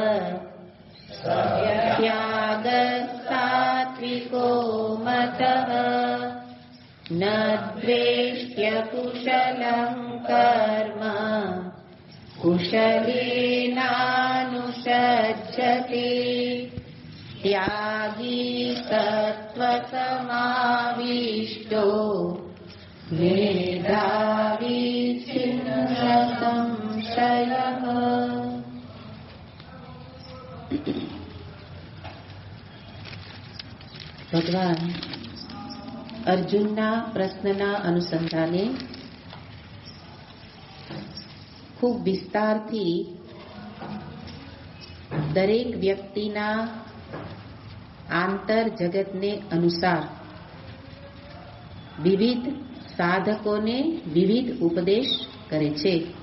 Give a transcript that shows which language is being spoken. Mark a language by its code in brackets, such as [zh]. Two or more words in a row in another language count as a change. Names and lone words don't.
[sa] त्यागस्सात्विको मतः न द्वेष्ट्य कुशलं कर्म कुशलेनानुषज्यते त्यागी सत्त्वसमाविष्टो मेधावी छिन्नसंशयः। [gu] ભગવાન અર્જુનના પ્રશ્નના અનુસંધાને ખૂબ વિસ્તારથી દરેક વ્યક્તિના આંતર જગતને અનુસાર વિવિધ સાધકોને વિવિધ ઉપદેશ કરે છે.